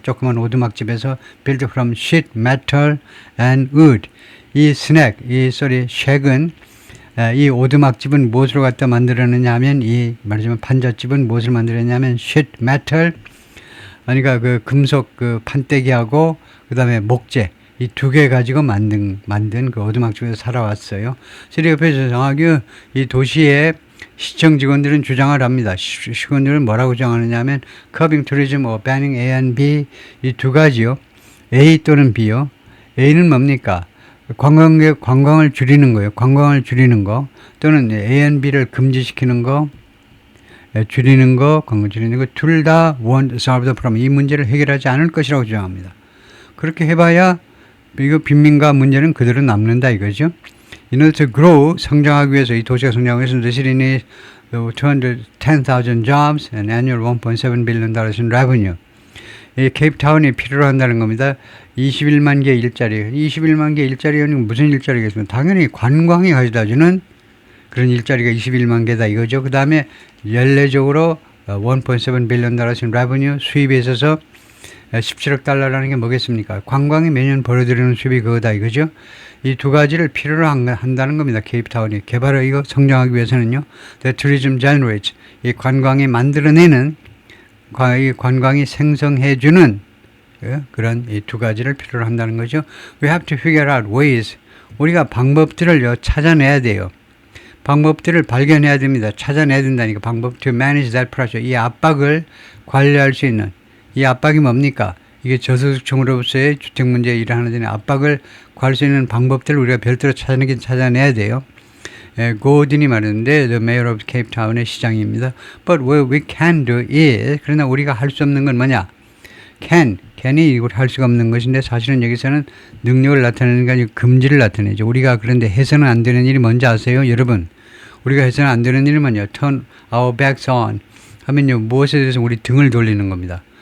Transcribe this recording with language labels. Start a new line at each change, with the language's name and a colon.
Korean: 조그만 오두막집에서
English: built from sheet, metal and wood.
Korean: 이 쉑은 이 오두막집은 무엇으로 갖다 만들었느냐 하면 이 말하자면 판잣집은 무엇을 만들었냐면
English: sheet, metal
Korean: 그러니까 그 금속 그 판때기하고 그다음에 목재 이 두 개 가지고 만든 그 오두막집에서 살아왔어요. 그래서 옆에서 정확히 이 도시의 시청 직원들은 주장을 합니다. 시군들은 뭐라고 주장하느냐 하면
English: curbing tourism or banning A and B
Korean: 이 두 가지요. A 또는 B요. A는 뭡니까? 관광을 줄이는 거예요. 관광을 줄이는 거 또는 A and B를 금지시키는 거 줄이는 거, 관광 줄이는 거 둘 다
English: won't solve the problem.
Korean: 이 문제를 해결하지 않을 것이라고 주장합니다. 그렇게 해봐야 이거 빈민가 문제는 그대로 남는다 이거죠.
English: In order to grow,
Korean: 성장하기 위해서 이 도시가 성장하기 위해서
English: the city needs 210,000 jobs and annual 1.7 billion dollars in revenue.
Korean: 이 케이프타운이 필요로 한다는 겁니다. 21만 개 일자리. 21만 개 일자리는 무슨 일자리겠습니까? 당연히 관광이 가져다주는 그런 일자리가 21만 개다 이거죠. 그 다음에 연례적으로
English: 1.7 billion dollars in revenue
Korean: 수입에 있어서 17억 달러라는 게 뭐겠습니까? 관광이 매년 벌어들이는 수입이 그거다 이거죠. 이 두 가지를 필요로 한다는 겁니다. 케이프타운이. 개발을 이거 성장하기 위해서는요.
English: The tourism generates.
Korean: 이 관광이 만들어내는, 이 관광이 생성해주는 그런 이 두 가지를 필요로 한다는 거죠.
English: We have to figure out ways.
Korean: 우리가 방법들을 찾아내야 돼요. 방법들을 발견해야 됩니다. 찾아내야 된다니까.
English: 방법 to manage that pressure.
Korean: 이 압박을 관리할 수 있는. 이 압박이 뭡니까? 이게 저소득층으로서의 주택 문제에 일하는 데는 압박을 구할 수 있는 방법들을 우리가 별도로 찾아내야 돼요. 고든이 말했는데
English: The Mayor of Cape Town
Korean: 의 시장입니다.
English: But what we can do is
Korean: 그러나 우리가 할 수 없는 건 뭐냐? can이 이걸 할 수가 없는 것인데 사실은 여기서는 능력을 나타내는 게 아니고 금지를 나타내죠. 우리가 그런데 해서는 안 되는 일이 뭔지 아세요? 여러분 우리가 해서는 안 되는 일은 뭐냐?
English: Turn our backs on
Korean: 하면요 무엇에 대해서 우리 등을 돌리는 겁니다.